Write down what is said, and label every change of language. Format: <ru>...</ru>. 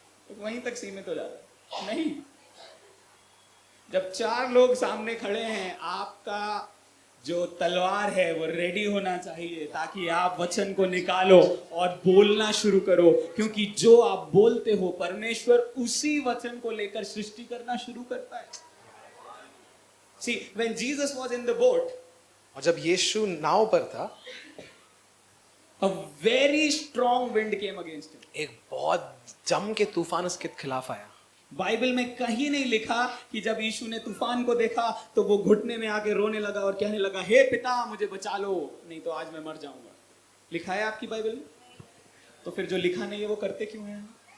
<hi>वहीं तक सीमित हो जाता है। नहीं, जब 4 लोग सामने खड़े हैं, आपका जो तलवार है वो रेडी होना चाहिए, ताकि आप वचन को निकालो और बोलना शुरू करो। क्योंकि जो आप बोलते हो, परमेश्वर उसी वचन को लेकर सृष्टि करना शुरू करता है।</hi> <en>See, when Jesus was in the boat,</en> <hi>और जब यीशु नाव पर था,</hi> <en>a very strong wind came against him.</en> <hi>एक बहुत जम के तूफान उसके खिलाफ आया। बाइबल में कहीं नहीं लिखा कि जब यीशु ने तूफान को देखा तो वो घुटने में आके रोने लगा और कहने लगा, हे पिता मुझे बचा लो, नहीं तो आज मैं मर जाऊंगा। लिखा है आपकी बाइबल में? तो फिर जो लिखा नहीं है वो करते क्यों हैं?</hi>